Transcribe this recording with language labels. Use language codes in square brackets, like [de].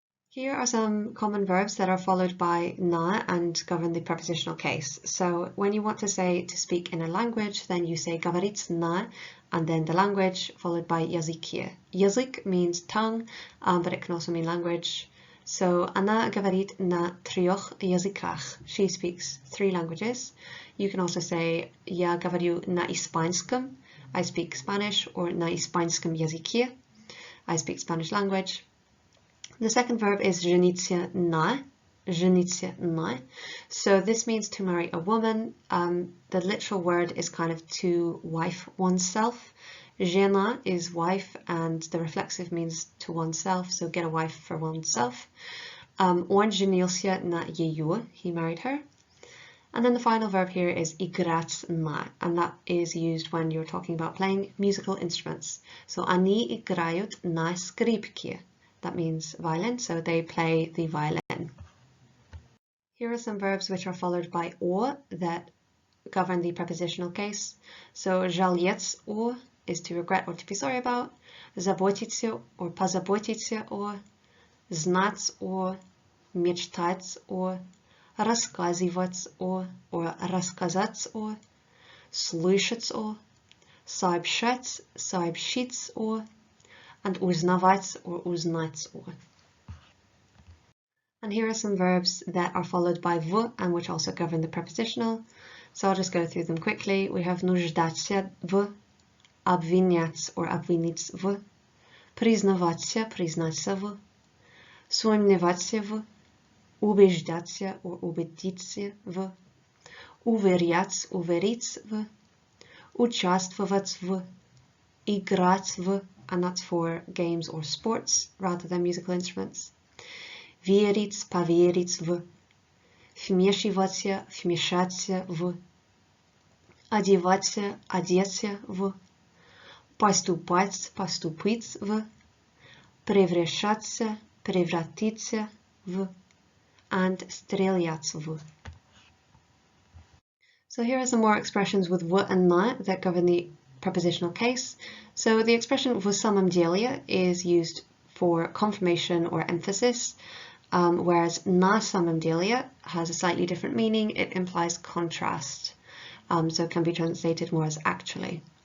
[en] Here are some common verbs that are followed by na and govern the prepositional case. So when you want to say to speak in a language, then you say [ru] говорить на, [en] and then the language followed by языке. Язык means tongue, but it can also mean language. [ru] So она говорит на 3 языках. [en] She speaks 3 languages. You can also say [ru] я говорю на испанском. [en] I speak Spanish, or [ru] на испанском языке. [en] I speak Spanish language. The second verb is жениться на. [ru] Жениться на. [en] So this means to marry a woman. The literal word is kind of to wife oneself. Жена is wife, and the reflexive means to oneself, so get a wife for oneself. [ru] Он женился на ее, [en] he married her. And then the final verb here is [ru] играть на, [en] and that is used when you're talking about playing musical instruments. [ru] So они играют на скрипке. [en] That means violin, so they play the violin. Here are some verbs which are followed by о that govern the prepositional case. [ru] So жалеть о [en] is to regret or to be sorry about, [ru] заботиться or позаботиться о, знать о, мечтать о, рассказывать о or рассказать о, слышать о, сообщать, сообщить о, and узнавать or узнать о. [en] And here are some verbs that are followed by в and which also govern the prepositional. So I'll just go through them quickly. [ru] We have нуждаться в, обвинять or обвинить в, признаваться, признаться в, сомневаться в, убеждаться or убедиться в, уверять, уверить в, участвовать в, играть в, [en] and that's for games or sports rather than musical instruments. [ru] Верить, поверить в, вмешиваться, вмешаться в, одеваться, одеться в, поступать, поступить в, превращаться, превратиться в, and стрелять в. [en] So here are some more expressions with в and на that govern the prepositional case. So the expression [ru] в самом деле [en] is used for confirmation or emphasis, whereas [ru] на самом деле [en] has a slightly different meaning. It implies contrast, so it can be translated more as actually.